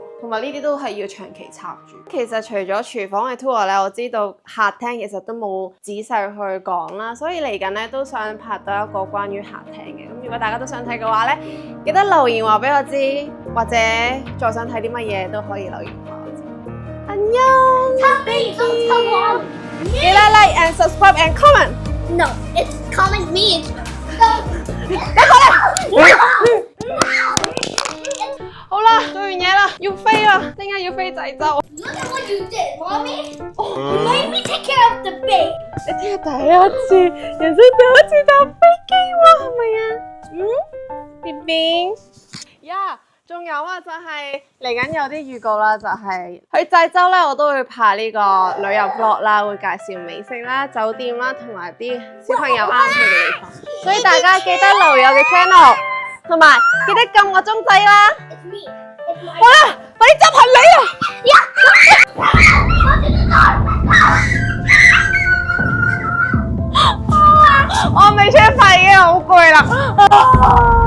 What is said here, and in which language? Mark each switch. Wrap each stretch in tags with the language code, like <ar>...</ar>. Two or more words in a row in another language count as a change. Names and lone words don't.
<yue>同埋呢啲都係要長期插住。其實除咗廚房嘅 tour 咧，我知道客廳其實都冇仔細去講啦，所以嚟緊咧都想拍到一個關於客廳嘅。咁如果大家都想睇嘅話咧，記得留言話俾我知，或者再想睇啲乜嘢都可以留言話我知。안녕。記得</yue> <en>like and subscribe and comment。 No, it's comment me. No.</en> <yue>好啦，做完嘢啦，要飛啦，聽日要飛濟州。</yue> <en>Look at what you did, Mommy. You made me take care of the baby.</en> <yue>你聽日第一次，人生第一次搭飛機喎，係咪啊？BB。呀，仲有啊，就係嚟緊有啲預告啦，就係去濟州咧，我都會拍呢個旅遊 vlog 啦，會介紹美食啦、酒店啦，同埋啲小朋友啱去嘅地方，所以大家記得留意我嘅 channel。同埋記得撳個鐘仔啦。</yue> <en>It's me. It's my</en> <yue>好啦，快啲執行李啊！我未出發已經好攰啦。</yue>